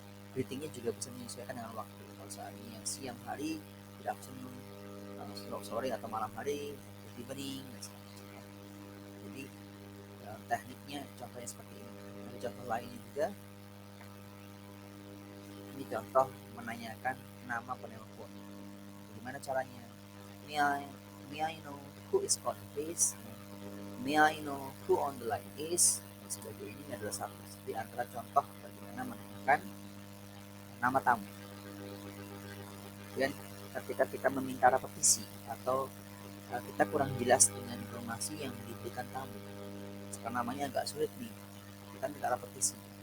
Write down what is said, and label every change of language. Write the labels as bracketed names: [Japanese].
[Indonesian] Greetingnya juga bisa menyesuaikan dengan waktu. Kalau saat ini yang siang hari, good afternoon, sore atau malam hari, good evening, dan sebagainya. Jadi tekniknya contohnya seperti ini. Ada contoh lainnya juga. Ini contoh menanyakan nama penelpon. Gimana caranya? [English] May I know who is calling please? May I know who on the line is? [Indonesian] Dan sebagainya. Ini adalah satu di antara contoh bagaimana menanyakan nama tamu. Dan ketika kita meminta repetisi atau kita kurang jelas dengan informasi yang diberikan tamu, karena namanya agak sulit nih, kita minta repetisi.